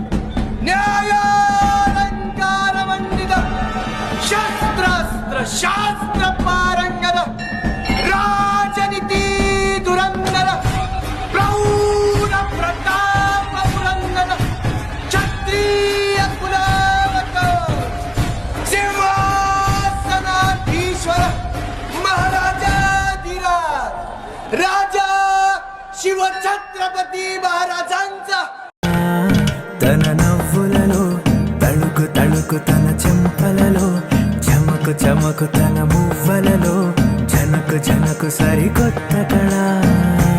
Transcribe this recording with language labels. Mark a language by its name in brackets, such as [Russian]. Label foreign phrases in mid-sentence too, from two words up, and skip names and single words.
[Marathi] न्यायालंकार मंडित शस्त्रास्त्र शास्त्र पारंगत राजनीती धुरंधर प्रौढ प्रताप पुरंदर क्षत्रिय कुलावत सिंहासनाधीश्वर महाराजाधिराज राजा शिवछत्रपती महाराजांचा [Telugu] తన నవ్వులలో తళుకు తళుకు తన చెంపలలో చమకు చమకు తన మువ్వలలో జనకు జనకు సరికొత్త కళ